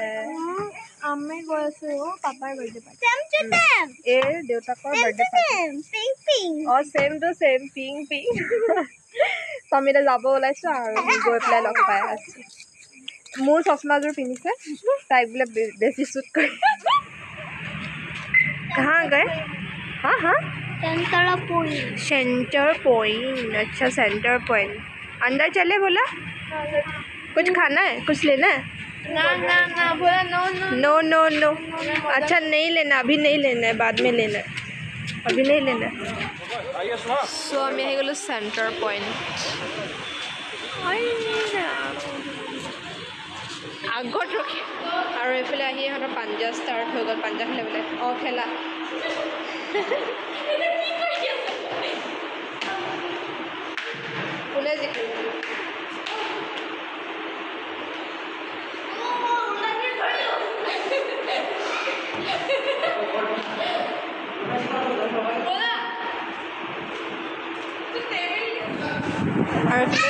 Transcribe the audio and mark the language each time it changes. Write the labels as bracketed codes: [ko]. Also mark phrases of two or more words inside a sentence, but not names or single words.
[as] আমি গৈ আছো পাপাৰ [en] birthday party [as] এই দেউতাকৰ [en] birthday party [as] অ [en] same to same pink pink [as] তো আমি এতিয়া যাব ওলাইছো আৰু গৈ পেলাই লগ পাই আছো মোৰ চশমাযোৰ পিন্ধিছে তাইক বোলে বেছি শ্বুট কৰি [hi] कहाँ गए हाँ हाँ सेंटर पॉइंट अच्छा सेंटर पॉइंट अंदर चले बोला कुछ खाना है कुछ लेना है ना ना ना बोला [en] no no no no no [hi] अच्छा नहीं लेना अभी नहीं लेना है बाद में लेना है अभी नहीं लेना सो हम यही गलो सेंटर पॉइंट [as] আগত ৰখি আৰু এইফালে আহি ইহঁতৰ পাঞ্জা ষ্টাৰ্ট হৈ গ'ল পাঞ্জা খেলে বোলে অঁ খেলা কোনে জিকিল আৰু এইফালে